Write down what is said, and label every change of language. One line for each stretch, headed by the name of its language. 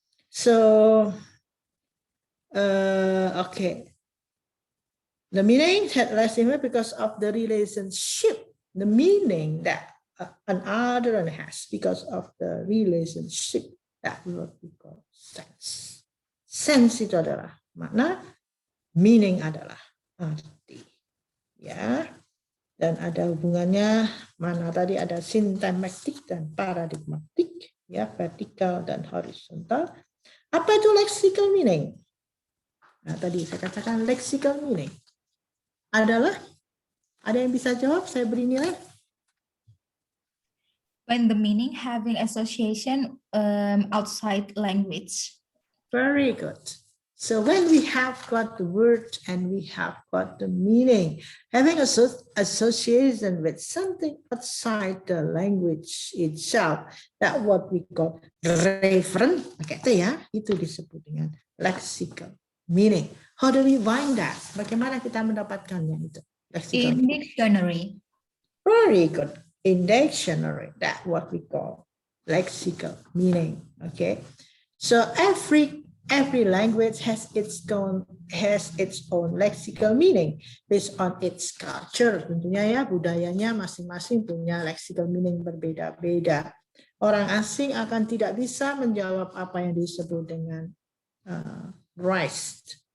English: So, okay. The meaning had less impact because of the relationship, the meaning that another one has because of the relationship that what we call sense.
Indonesian: Sense itu adalah makna, meaning adalah arti. Ya. Dan ada hubungannya mana tadi ada sintaktik dan paradigmatik, ya, vertikal dan horizontal. Apa itu lexical meaning? Nah, tadi saya katakan lexical meaning adalah, ada yang bisa jawab? Saya beri nilai.
English: When the meaning having association outside language. Very good. So when we have got the word and we have got the meaning, having association with something outside the language itself, that what we call referent,
Indonesian: itu disebut dengan lexical meaning.
English: How do we find that?
Indonesian: Bagaimana kita mendapatkannya itu?
English: Lexical In dictionary. Very good. In dictionary, that what we call lexical meaning. Okay. So every language has its own lexical meaning based on its culture.
Indonesian: Tentunya ya, budayanya masing-masing punya lexical meaning berbeda-beda. Orang asing akan tidak bisa menjawab apa yang disebut dengan rice.